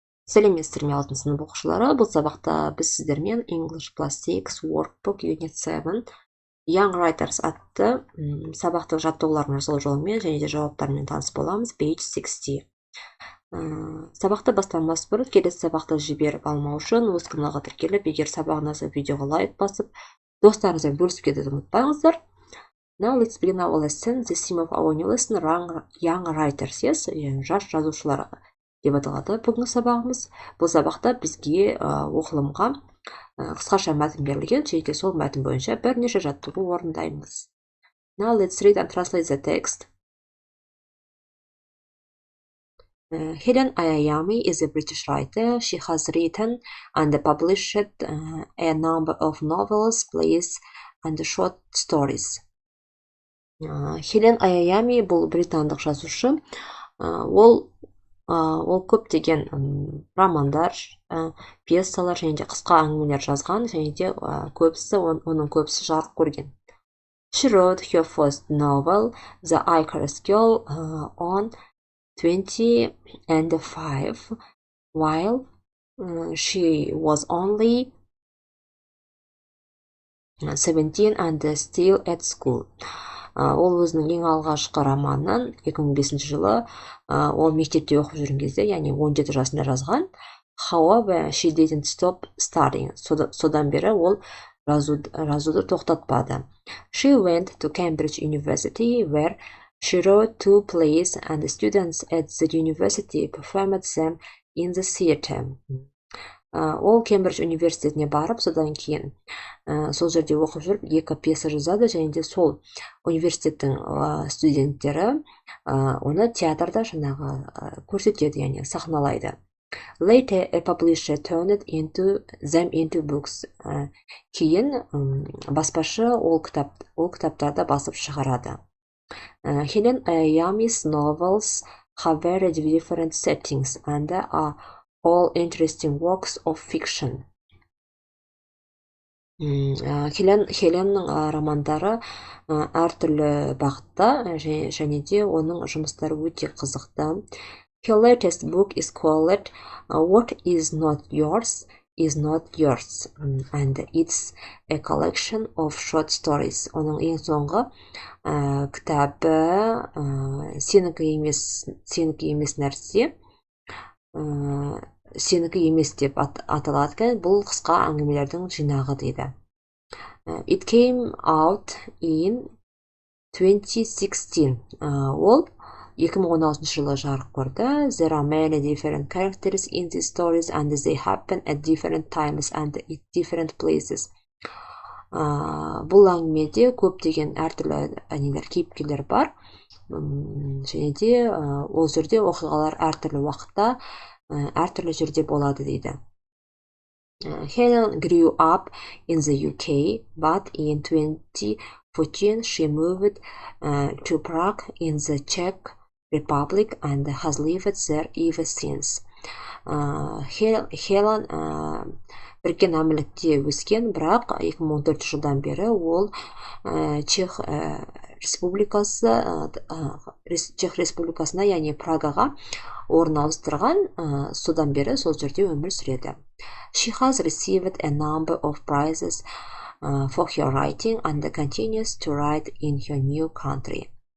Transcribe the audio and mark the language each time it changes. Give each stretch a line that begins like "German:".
Kazakh: Сәлеметсіздер ме алтын сынып оқушылары. Бұл сабақта біз сіздермен English Plus 6 workbook unit 7 Young Writers атты сабақтың жаттығулардың жасалу жолымен және де жауаптарымен таныс боламыз.
English: Page 60.
Kazakh: Сабақты бастамас бұрын келесі сабақты жіберіп алмау үшін өз каналға тіркеліп, егер сабақ ұнаса видеоға лайк басып, достарыңызбен бөлісіп кетуді ұмытпаңыздар.
English: Now let's begin our lesson. The theme of our new lesson Young Writers, yes,
Kazakh: жас жазушылар деп аталады бүгінгі сабағымыз. Бұл сабақта бізге оқылымға қысқаша мәтін берілген, және де сол мәтін бойынша бірнеше жаттығу орындаймыз.
English: Now let's read and translate the text. Helen Ayayami is a British writer. She has written and published a number of novels, plays and short stories.
Kazakh: Хелен Ayayami бұл британдық жазушы. Ол көптеген романдар, пьесалар және де қысқа әңгімелер жазған, және де оның көбісі жарық көрген.
English: She wrote her first novel, The Icarus Girl, on 25, while she was only 17 and still at school.
Kazakh: Ол өзінің ең алғашқы романын 2005 жылы ол мектепте оқып жүрген кезде, яғни 17 жасында жазған.
English: However, she didn't stop studying.
Kazakh: Содан бері ол жазуды тоқтатпады.
English: She went to Cambridge University, where she wrote 2 plays, and the students at the university performed them in the theater.
Kazakh: Ол Кембридж университетіне барып, содан кейін сол жерде оқып жүріп 2 пьеса жазады, және де сол университеттің студенттері оны театрда көрсетеді, яғни сахналайды.
English: Later, a publisher turned them into books.
Kazakh: Кейін баспашы ол кітаптарды басып шығарады.
English: Helen Ayayami's novels have very different settings and are all interesting works of fiction.
Kazakh: Хеленнің романдары әртүрлі бағытта, және де оның жұмыстары өте қызықты.
English: Her latest book is called What is Not Yours is Not Yours, and it's a collection of short stories.
Kazakh: Оның ең соңғы кітабы сенікі емес нәрсе, сенікі емес деп аталады. Бұл қысқа әңгімелердің жинағы дейді.
English: It came out in 2016.
Kazakh: Ол 2016 жылы жарық көрді.
English: There are many different characters in these stories and they happen at different times and at different places.
Kazakh: Бұл әңгімеде көптеген әртүрлі кейіпкерлер бар. Және де ол жерде оқиғалар әртүрлі уақытта, әртүрлі жерде болады дейді.
English: Helen grew up in the UK, but in 2014 she moved to Prague in the Czech Republic and has lived there ever since.
Kazakh: Helen біріккен әмірлікте өскен, бірақ 2014 жылдан бері ол Чех республикасына, яғни Прагаға орын ауыстырған, содан бері сол жерде өмір сүреді.
English: She has received a number of prizes for her writing and continues to write in her new country.